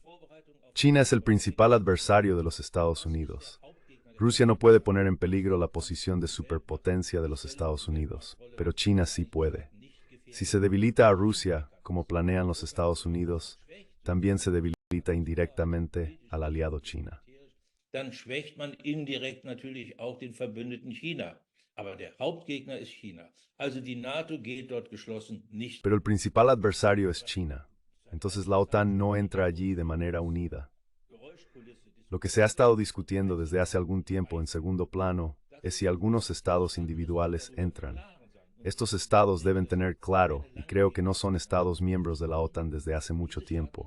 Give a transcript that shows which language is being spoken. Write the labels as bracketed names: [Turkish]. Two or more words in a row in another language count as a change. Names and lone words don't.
[Spanish] China es el principal adversario de los Estados Unidos. Rusia no puede poner en peligro la posición de superpotencia de los Estados Unidos, pero China sí puede. Si se debilita a Rusia, como planean los Estados Unidos, también se debilita indirectamente al aliado China. [German] Dann schwächt man indirekt natürlich auch den Verbündeten China. Aber der Hauptgegner ist China. Also die NATO geht dort geschlossen nicht. [Spanish] Pero el principal adversario es China. Entonces la OTAN no entra allí de manera unida. Lo que se ha estado discutiendo desde hace algún tiempo en segundo plano es si algunos estados individuales entran. Estos estados deben tener claro, y creo que no son estados miembros de la OTAN desde hace mucho tiempo.